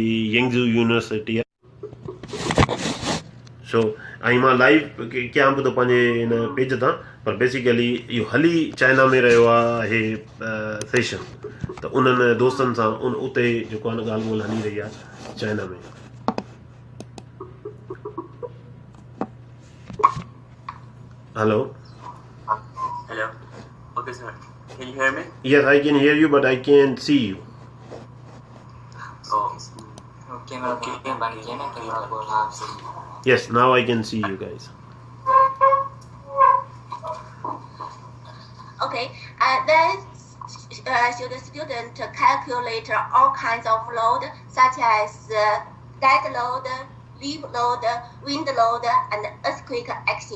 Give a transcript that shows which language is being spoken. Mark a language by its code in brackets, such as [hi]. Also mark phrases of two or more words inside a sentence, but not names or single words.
[sd] यंगजू यूनिवर्सिटी आहे सो ऐं मां लाइव कयां पियो थो पंहिंजे हिन पेज तां पर बेसिकली इहो हली चाइना में रहियो आहे सेशन त उन्हनि दोस्तनि सां उते जेको आहे न ॻाल्हि ॿोल्हि हली रही आहे चाइना में हेलो [en] Hello. Okay, sir. Can you hear me? Yes, I can hear you, but I can't see you. Oh. Yes, now I can see you guys. Okay, then should the student calculate all kinds of load, such as dead load, leaf load, wind load, and earthquake action?